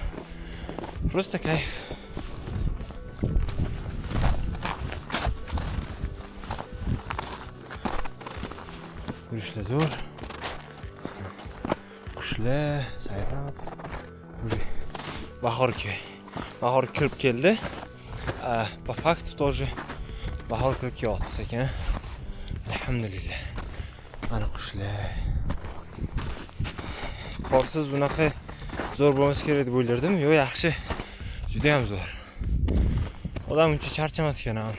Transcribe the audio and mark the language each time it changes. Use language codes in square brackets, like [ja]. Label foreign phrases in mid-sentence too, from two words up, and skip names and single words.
[uz] Просто kayf. Yurishlar zo'r. Qushlar sayrab. Bahor kirib keldi. [ru] По факту тоже [uz] bahor kirib kelyapti ekan. Alhamdulillah. Mana qushlar. Qorsiz bunaqa zo'r bo'lmasa kerak deb o'ylardim. Yo'q, yaxshi. Juda ham zo'r. Odam uncha charchamas ekan ham.